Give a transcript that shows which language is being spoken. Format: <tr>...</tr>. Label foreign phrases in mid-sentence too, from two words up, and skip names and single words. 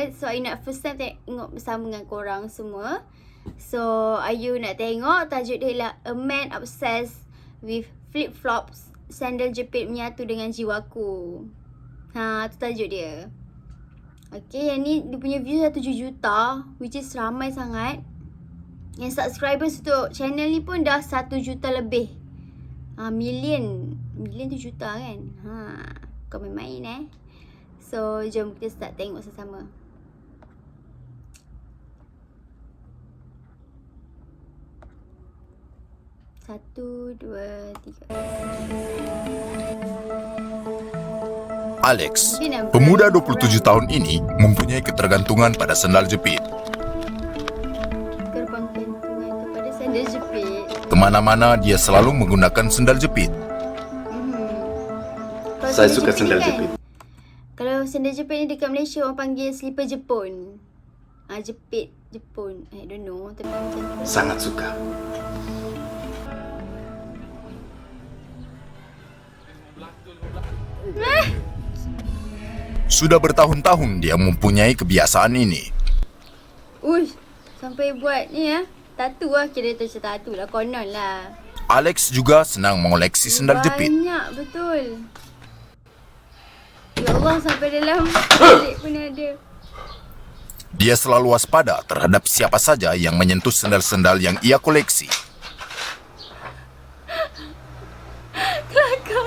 <ms>So Ayu nak</ms> <en>first time</en> <ms>tengok bersama dengan korang semua. So Ayu nak tengok tajuk dia ialah A Man Obsessed with Flip-Flops, Sandal Jepit Menyatu dengan Jiwaku. Tu tajuk dia. Okay, yang ni dia punya view dah 7 juta,</ms> <en>which is</en> <ms>ramai sangat. Yang subscribers untuk channel ni pun dah 1 juta lebih. Million tu juta kan. Kau main-main So jom kita start tengok sama-sama. Satu, dua, tiga.</ms> <id>Alex, pemuda 27 tahun ini mempunyai ketergantungan pada sandal jepit.</id> <ms>Ketergantungan kepada sandal jepit.</ms> <id>Kemana-mana dia selalu menggunakan sandal jepit. Saya suka sandal jepit.</id> <ms>Kalau sandal jepit ni dekat Malaysia orang panggil slipper Jepun. Jepit Jepun.</ms> <en>I don't know,</en> <ms>tapi macam tu.</ms> <id>Sangat suka. Sudah bertahun-tahun dia mempunyai kebiasaan ini.</id> <ms>Sampai buat ni tattoo kira tu macam tattoo lah, konon lah.</ms> <id>Alex juga senang mengoleksi sandal jepit.</id> <ms>Banyak betul. Ya Allah, sampai dalam bilik pun ada.</ms> <id>Dia selalu waspada terhadap siapa saja yang menyentuh sandal-sandal yang ia koleksi.</id> <ms>Kelakar.</ms>